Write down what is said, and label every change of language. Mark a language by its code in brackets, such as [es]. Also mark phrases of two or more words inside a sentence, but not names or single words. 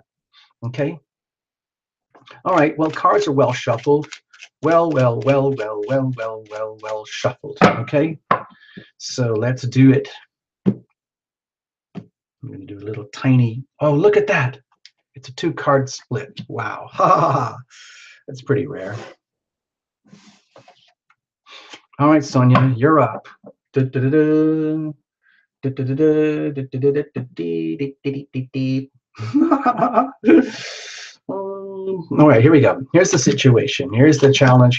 [en] Okay? All right. Well, cards are well shuffled. Well shuffled. Okay? So let's do it. I'm going to do a little tiny. Oh, look at that. It's a 2-card split. Wow. Ha ha ha. That's pretty rare. All right, Sonia, you're up. Du-du-du-du. Du-du-du-du. All right, here we go. Here's the situation. Here's the challenge.